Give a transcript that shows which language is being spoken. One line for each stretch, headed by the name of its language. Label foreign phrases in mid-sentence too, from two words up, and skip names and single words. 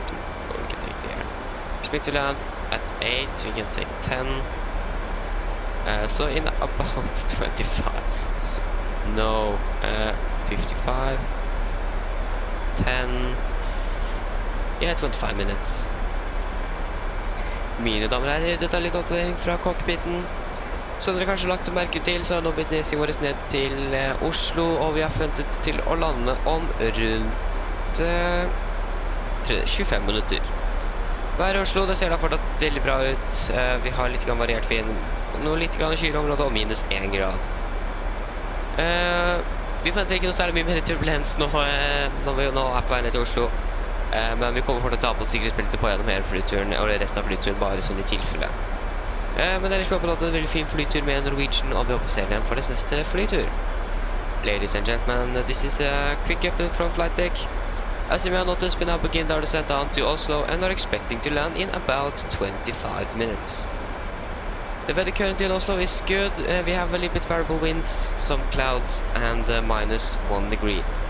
English: We can take there. Expect to land at 8. We can say 10. So in about 25. So, no, 55. 10. Yeah, 25 minutes.
Norwegian: Mine damer og herrer, dette er litt oppdatering fra cockpiten. Som dere kanskje lagt merke til, så har nå blitt nedsig våres ned til Oslo, og vi har forventet til å lande om rundt 25 minutter. Været i Oslo, det ser da fortsatt veldig bra ut. Vi har litt variert vind, noe litt kyleområde og minus 1 grad. Vi forventer ikke noe særlig mye mer turbulens når vi nå er på vei ned til Oslo. Men vi kommer fortsatt til å ta på sikkerhetsbeltet på gjennom hele flyturen, og resten av flyturen bare sånn i tilfelle. Men ellers vi har hatt en veldig fin flytur med Norwegian, og vi håper å se igjen for deres neste flytur.
English: Ladies and gentlemen, this is a quick update from flight deck. As you may have noticed, we now begin our descent down to Oslo and are expecting to land in about 25 minutes. The weather currently in Oslo is good. We have a little bit variable winds, some clouds, and -1 degree.